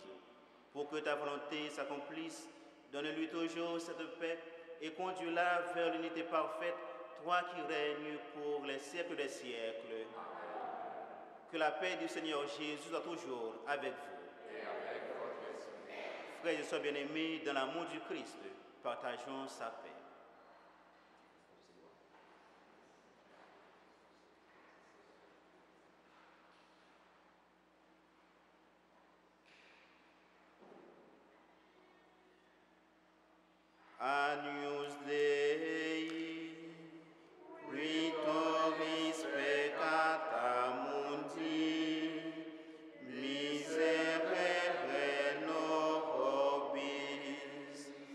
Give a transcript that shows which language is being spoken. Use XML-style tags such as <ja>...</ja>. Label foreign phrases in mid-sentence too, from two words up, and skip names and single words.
<fr>Pour que ta volonté s'accomplisse, donne-lui toujours cette paix et conduis-la vers l'unité parfaite, toi qui règnes pour les siècles des siècles. Amen. Que la paix du Seigneur Jésus soit toujours avec vous. Et avec votre esprit. Frères et sœurs bien-aimés, dans l'amour du Christ, partageons sa paix.</fr> <la>Agnus Dei, qui tobis peccata mundi, miserere nobis.</la>